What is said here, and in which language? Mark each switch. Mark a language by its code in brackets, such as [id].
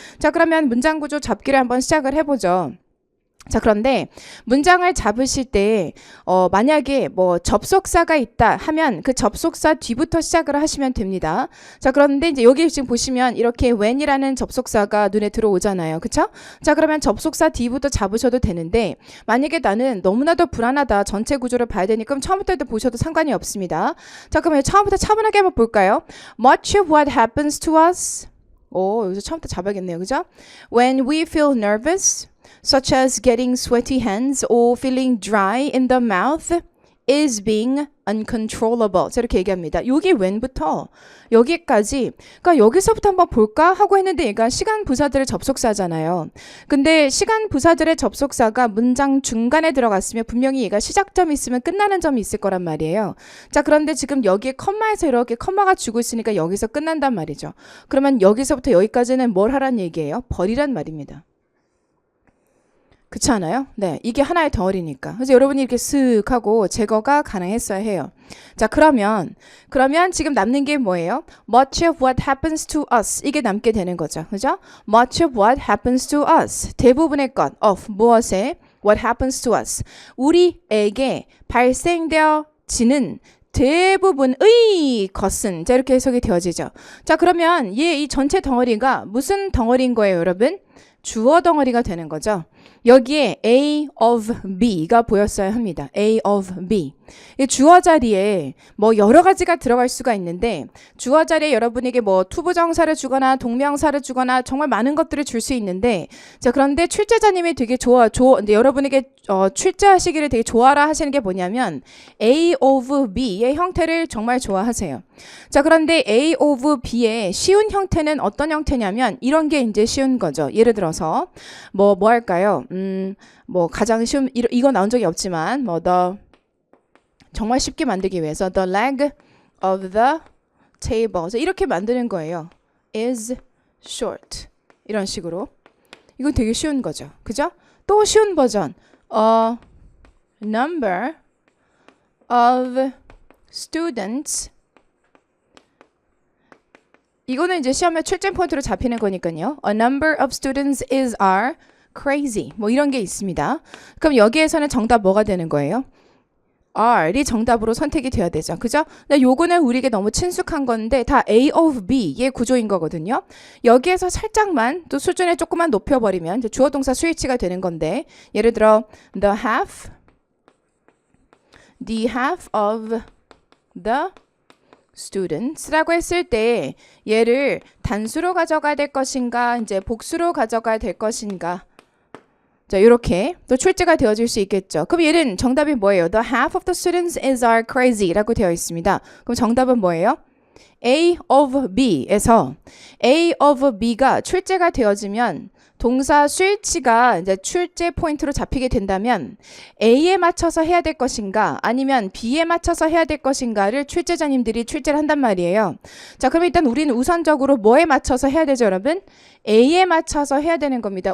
[ko] 자, 그러면 문장 구조 잡기를 한번 시작을 해보죠. 자, 그런데 문장을 잡으실 때 만약에 뭐 접속사가 있다 하면 그 접속사 뒤부터 시작을 하시면 됩니다. 자, 그런데 이제 여기 지금 보시면 이렇게 when이라는 접속사가 눈에 들어오잖아요. 그쵸? 자, 그러면 접속사 뒤부터 잡으셔도 되는데, 만약에 나는 너무나도 불안하다, 전체 구조를 봐야 되니까 그럼 처음부터 보셔도 상관이 없습니다. 자, 그러면 처음부터 차분하게 한번 볼까요? [en] Much of what happens to us. [ko] 여기서 처음부터 잡아야겠네요. 그죠? [en] When we feel nervous, such as getting sweaty hands or feeling dry in the mouth, is being uncontrollable. [ko] 자, 이렇게 얘기합니다. 여기 when부터 여기까지, 그러니까 여기서부터 한번 볼까 하고 했는데 얘가 시간 부사들의 접속사잖아요. 근데 시간 부사들의 접속사가 문장 중간에 들어갔으면 분명히 얘가 시작점이 있으면 끝나는 점이 있을 거란 말이에요. 자, 그런데 지금 여기에 컴마에서 이렇게 컴마가 주고 있으니까 여기서 끝난단 말이죠. 그러면 여기서부터 여기까지는 뭘 하란 얘기예요? 버리란 말입니다. 그렇지 않아요? 네, 이게 하나의 덩어리니까. 그래서 여러분이 이렇게 쓱 하고 제거가 가능했어야 해요. 자, 그러면 지금 남는 게 뭐예요? [en] Much of what happens to us. [ko] 이게 남게 되는 거죠. 그죠? [en] Much of what happens to us. [ko] 대부분의 것, [en] of, [ko] 무엇에, [en] what happens to us. [ko] 우리에게 발생되어지는 대부분의 것은, 자, 이렇게 해석이 되어지죠. 자, 그러면 이 전체 덩어리가 무슨 덩어리인 거예요, 여러분? 주어 덩어리가 되는 거죠. 여기에 A of B가 보였어야 합니다. [en] A of B. [ko] 주어 자리에 뭐 여러 가지가 들어갈 수가 있는데, 주어 자리에 여러분에게 뭐 투부정사를 주거나 동명사를 주거나 정말 많은 것들을 줄 수 있는데, 자, 그런데 출제자님이 되게 근데 여러분에게 출제하시기를 되게 좋아라 하시는 게 뭐냐면 A of B의 형태를 정말 좋아하세요. 자, 그런데 A of B의 쉬운 형태는 어떤 형태냐면 이런 게 이제 쉬운 거죠. 예를 들어서 뭐 할까요? 뭐 가장 쉬운, 이거 나온 적이 없지만 정말 쉽게 만들기 위해서 [en] the leg of the table, [ko] 이렇게 만드는 거예요. [en] is short, [ko] 이런 식으로. 이건 되게 쉬운 거죠. 그죠? 또 쉬운 버전, [en] a number of students. [ko] 이거는 이제 시험에 출제 포인트로 잡히는 거니까요. [en] A number of students are crazy. [ko] 뭐 이런 게 있습니다. 그럼 여기에서는 정답 뭐가 되는 거예요? R이 정답으로 선택이 돼야 되죠. 그죠? 근데 요거는 우리에게 너무 친숙한 건데 다 A of B의 구조인 거거든요. 여기에서 살짝만 또 수준을 조금만 높여버리면 이제 주어 동사 스위치가 되는 건데, 예를 들어 [en] the half of the students [ko] 라고 했을 때 얘를 단수로 가져가야 될 것인가, 이제 복수로 가져가야 될 것인가. 자, 이렇게 또 출제가 되어질 수 있겠죠. 그럼 얘는 정답이 뭐예요? [en] The half of the students are crazy [ko] 라고 되어 있습니다. 그럼 정답은 뭐예요? A of B에서 A of B가 출제가 되어지면 동사 스위치가 이제 출제 포인트로 잡히게 된다면 A에 맞춰서 해야 될 것인가 아니면 B에 맞춰서 해야 될 것인가를 출제자님들이 출제를 한단 말이에요. 자, 그럼 일단 우리는 우선적으로 뭐에 맞춰서 해야 되죠, 여러분? A에 맞춰서 해야 되는 겁니다.